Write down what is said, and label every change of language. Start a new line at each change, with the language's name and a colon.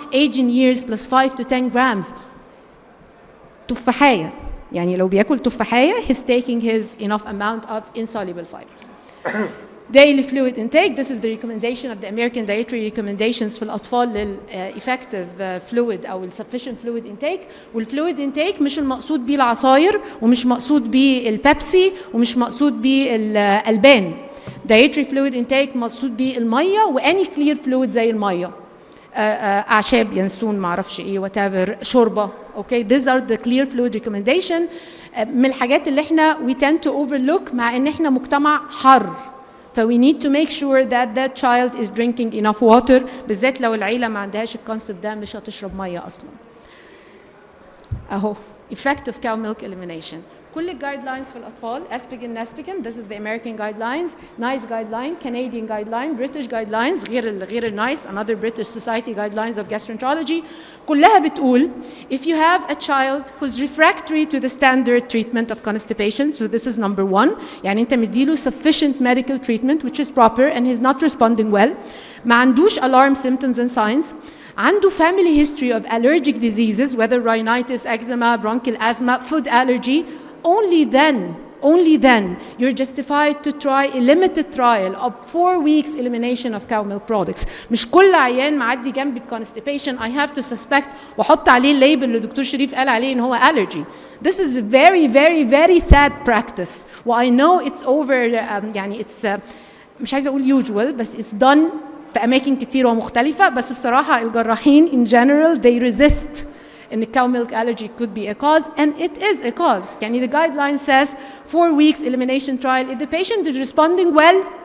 English: Age in years plus 5 to 10 grams. تفاحية.
Arabic: يعني لو بياكل تفاحية
English: he's taking his enough amount of insoluble fibers. Daily fluid intake. This is the recommendation of the American dietary recommendations
Arabic: في الأطفال لل
English: effective fluid أو sufficient fluid intake.
Arabic: والfluid intake مش المقصود بيه العصاير ومش مقصود بيه البيبسي ومش مقصود بيه الألبان. dietary fluid intake مقصود بيه المية و
English: any clear fluid
Arabic: زي المية. أعشاب ينسون معرفش إيه whatever شوربة.
English: Okay, these are the clear fluid recommendation.
Arabic: من الحاجات اللي احنا
English: we tend to overlook
Arabic: مع ان احنا مجتمع حر.
English: So we need to make sure that that child is drinking enough water.
Arabic: بالذات لو العيلة ما عندهاش الكونسبت ده مش هتشرب مية أصلا. أهو
English: effective cow milk elimination.
Arabic: كل الجايد لاينز في الاطفال اسبيجن ناسبيجن
English: this is the American guidelines NICE guideline Canadian guideline British guidelines
Arabic: غير النايس
English: another British Society guidelines of gastroenterology
Arabic: كلها بتقول
English: if you have a child who's refractory to the standard treatment of constipation so this is number one
Arabic: يعني انت مديله
English: sufficient medical treatment which is proper and he's not responding well
Arabic: ما عندوش
English: alarm symptoms and signs عنده family history of allergic diseases whether rhinitis, eczema, bronchial asthma, food allergy only then you're justified to try a limited trial of 4 weeks elimination of cow milk products.
Arabic: مش كل عيان معدي جنب الconstipation
English: I have to suspect
Arabic: وحط عليه الليبل اللي دكتور شريف قال عليه ان هو allergy.
English: This is a very very very sad practice. I know it's over يعني it's
Arabic: مش عايزه اقول
English: usual بس it's done
Arabic: في اماكن كتير ومختلفه بس بصراحه الجراحين
English: in general they resist in the cow milk allergy could be a cause and it is a cause يعني the guideline says 4 weeks elimination trial if the patient is responding well